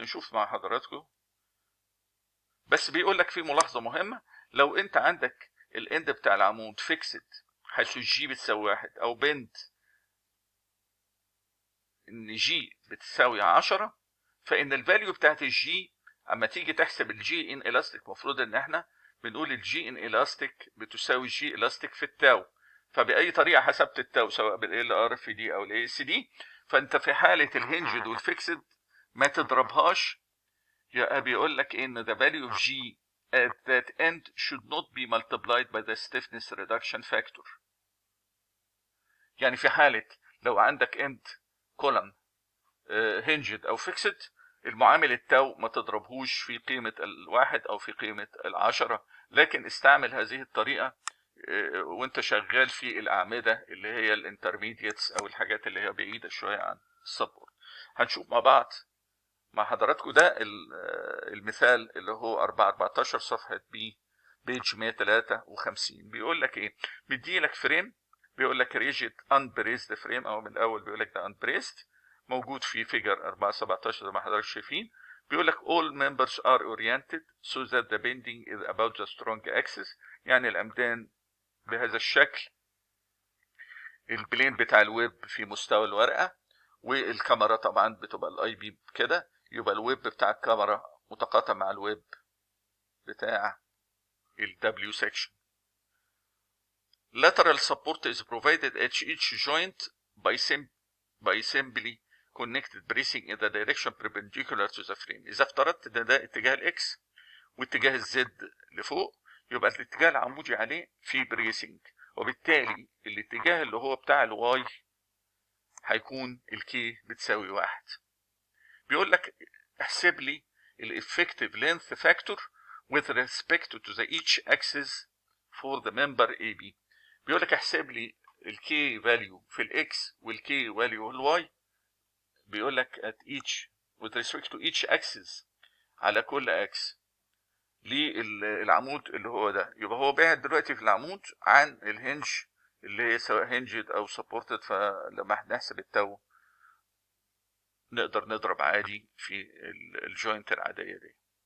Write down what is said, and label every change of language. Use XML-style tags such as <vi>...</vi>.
<ar>نشوف مع حضراتكم، بس بيقول لك في ملاحظة مهمة: لو انت عندك الاند بتاع العمود فيكسد حيث الجي بتساوي 1 او بنت ان جي بتساوي 10، فان الفاليو بتاعت الجي اما تيجي تحسب الجي ان الاستيك المفروض ان احنا بنقول الجي ان الاستيك بتساوي جي الاستيك في التاو. فباي طريقه حسبت التاو سواء بالال ار اف دي او الاي اس دي، فانت في حاله الهنجد والفيكسد ما تضربهاش. يبقى بيقول لك ان</ar> <en>the value of g at that end should not be multiplied by the stiffness reduction factor.</en> <ar>يعني في حاله لو عندك</ar> <en>end column</en> <ar>هنجد او فيكسد، المعامل التاو ما تضربهوش في قيمة الواحد او في قيمة 10، لكن استعمل هذه الطريقة وانت شغال في الاعمدة اللي هي الانترميديتس او الحاجات اللي هي بعيدة شوية عن السبورت. هنشوف مع بعض مع حضراتكم ده المثال اللي هو 4.14 صفحة بيج 153. بيقول لك ايه؟ بيدي لك فريم، بيقول لك ريجيد انبريزد فريم، او من الاول بيقول لك ده انبريزد، موجود في فيجر 4.17 زي ما حضرتك شايفين. بيقول لك</ar> <en>all members are oriented so that the bending is about the strong axis،</en> <ar>يعني العمدان بهذا الشكل، البلين بتاع الويب في مستوى الورقة، والكاميرا طبعا بتبقى الاي بي كده، يبقى الويب بتاع الكاميرا متقاطع مع الويب بتاع الدبليو سيكشن.</ar> <en>Lateral support is provided at each joint by simply connected bracing in the direction perpendicular to the frame.</en> <ar>إذا افترضت ده اتجاه الإكس واتجاه الزد لفوق، يبقى الاتجاه العمودي عليه فيه بريسنج، وبالتالي الاتجاه اللي هو بتاع الواي هيكون الكي بتساوي 1. بيقول لك احسب لي الافكتيف لينث فاكتور</ar> <en>with respect to the each axis for the member AB.</en> <ar>بيقول لك احسب لي الكي فاليو في الاكس والكي فاليو الواي، بيقول لك</ar> <en>at each with respect to each axis،</en> <ar>على كل اكس للعمود اللي هو ده. يبقى هو بعد دلوقتي في العمود عن الهنج اللي هي سواء هنجد او سبورتد، فلما نحسب التو نقدر نضرب عادي في الجوينت العاديه دي.</ar>